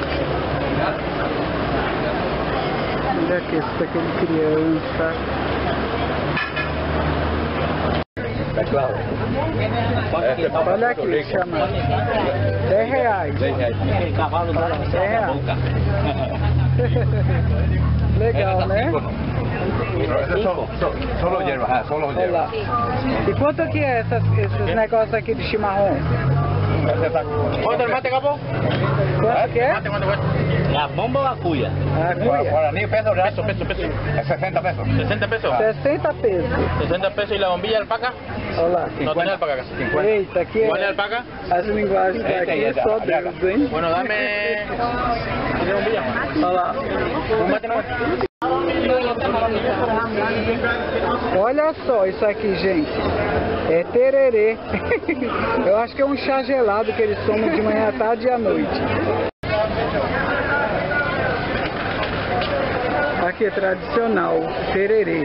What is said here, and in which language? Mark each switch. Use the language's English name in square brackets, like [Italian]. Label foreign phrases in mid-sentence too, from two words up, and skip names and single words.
[Portuguese] Olha aqui, esse daqui é de criança. Olha aqui, chama R$10. Legal, né? [Spanish] Solo hierba, solo hierba. [Portuguese] E quanto que é esses negócios aqui de chimarrão? [Spanish] ¿Cuánto el mate, capo? [Portuguese] Quanto que é? [Spanish] ¿La bomba o la cuya? [Portuguese] A cuia. Guaraní, peso, real. Peso. [Spanish] Es 60 pesos. 60 pesos. 60 pesos. 60 pesos y la bombilla alpaca. [Portuguese] Olha lá. [Spanish] No tiene alpaca acá. [Portuguese] Eita, aqui [Spanish] ¿Cuál es [Portuguese] é [Spanish] alpaca? [Portuguese] as linguagens daqui, só Deus, hein? [Spanish] Bueno, dame. ¿Tiene bombilla? [Portuguese] Olha lá. [Spanish] Un mate no. [Portuguese] Olha só isso aqui, gente. É tererê. Eu acho que é um chá gelado que eles tomam de manhã, à tarde e à noite. Aqui é tradicional, tererê.